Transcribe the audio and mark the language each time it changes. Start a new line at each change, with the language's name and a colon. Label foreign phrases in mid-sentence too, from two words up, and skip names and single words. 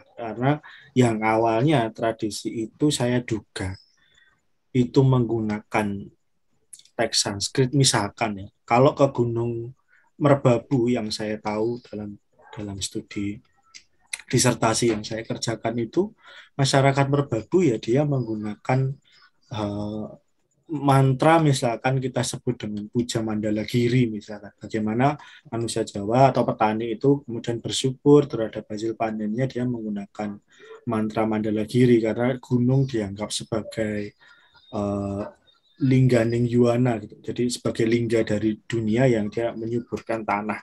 Indonesian: Karena yang awalnya tradisi itu saya duga itu menggunakan teks Sanskrit, misalkan ya. Kalau ke Gunung Merbabu yang saya tahu dalam studi disertasi yang saya kerjakan itu, masyarakat Merbabu ya dia menggunakan mantra, misalkan kita sebut dengan puja mandala giri, misalkan bagaimana manusia Jawa atau petani itu kemudian bersyukur terhadap hasil panennya, dia menggunakan mantra mandala giri karena gunung dianggap sebagai
Javanese: lingganing yuana
Indonesian: gitu. Jadi sebagai lingga dari dunia yang dia menyuburkan tanah.